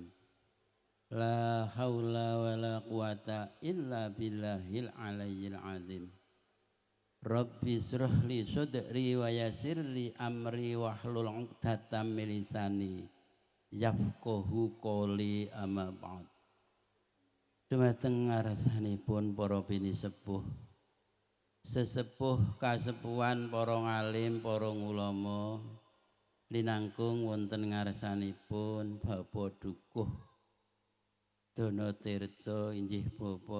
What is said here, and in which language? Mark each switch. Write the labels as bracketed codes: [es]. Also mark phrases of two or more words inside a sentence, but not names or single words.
[ar] لا حول ولا قوة إلا بالله العلي العظيم. رب اشرح لي صدري ويسر لي أمري واحلل عقدة من لساني يفقهوا قولي أما بعد. [jv] Dumateng ngarsanipun para bini sepuh, sesepuh kasepuhan para ngalim, para ulama linangkung wonten ngarsanipun Bapak Dukuh Dono Tirta inggih Bapak